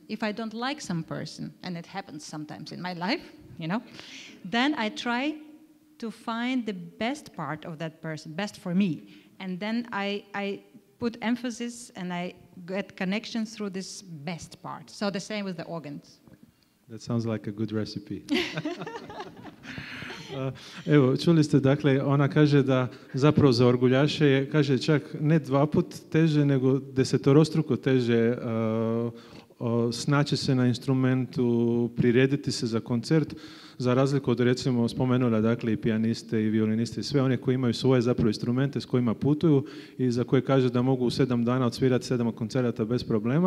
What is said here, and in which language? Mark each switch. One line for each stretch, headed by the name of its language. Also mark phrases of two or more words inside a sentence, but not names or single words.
English: If I don't like some person, and it happens sometimes in my life, then I try to find the best part of that person, best for me. And then I put emphasis and I get connection through this best part. So the same with the organs. That sounds like a good recipe.
Croatian: Evo, čuli ste, dakle, ona kaže da zapravo za orguljaše je, kaže, čak ne 2 put teže, nego 10-struko teže snaći se na instrumentu, prirediti se za koncert, za razliku od, recimo, spomenula, dakle, i pijaniste i violiniste i sve one koji imaju svoje zapravo instrumente s kojima putuju i za koje kaže da mogu u 7 dana odsvirati 7 koncerata bez problema.